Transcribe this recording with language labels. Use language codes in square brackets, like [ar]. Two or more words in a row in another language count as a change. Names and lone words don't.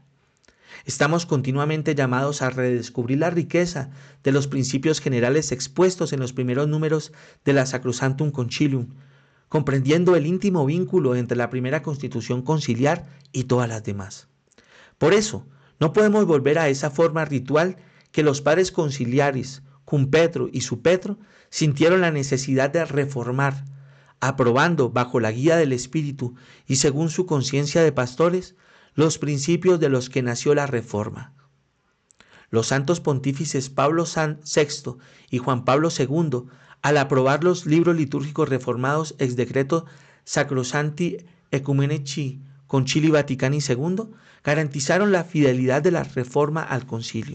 [es] Estamos continuamente llamados a redescubrir la riqueza de los principios generales expuestos en los primeros números de la Sacrosanctum Concilium, comprendiendo el íntimo vínculo entre la primera constitución conciliar y todas las demás. Por eso, no podemos volver a esa forma ritual que los padres conciliares, [la] cum Petro y su Petro, [es] sintieron la necesidad de reformar, aprobando bajo la guía del Espíritu y según su conciencia de pastores, los principios de los que nació la Reforma. Los santos pontífices Pablo VI y Juan Pablo II, al aprobar los libros litúrgicos reformados [la] ex decreto Sacrosancti Ecumenici Concilii Vaticani II, [es] garantizaron la fidelidad de la Reforma al concilio.